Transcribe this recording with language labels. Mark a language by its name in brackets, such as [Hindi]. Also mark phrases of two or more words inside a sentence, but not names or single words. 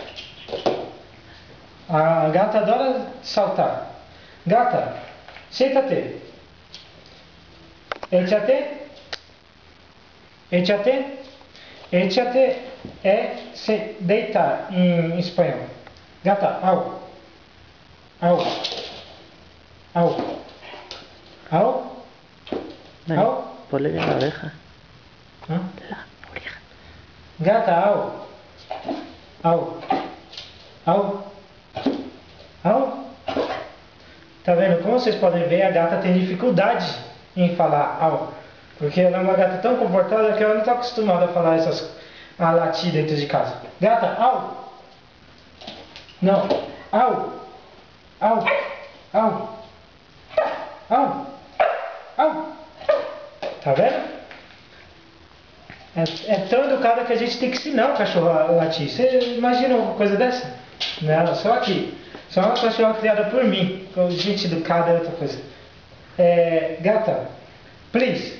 [Portuguese] A gata adora saltar. Gata, senta-te. Échate. Échate. Échate é se deitar em espanhol. Gata, au. Au. Au. Au. Au. [Spanish] Ponle bien la oreja. ¿Ah? La oreja. [Portuguese] Gata, au. Au. Au. Au. Tá vendo? Como vocês podem ver, a gata tem dificuldade em falar au. Porque ela é uma gata tão comportada que ela não está acostumada a falar a latir dentro de casa. Gata, au. Não. Au. Au. Au. Au. Au. Tá vendo? É tão educada que a gente tem que ensinar o cachorro a latir. Você imagina uma coisa dessa? Não, só aqui. Só uma cachorra criada por mim. Gente educada é outra coisa. Gata, please.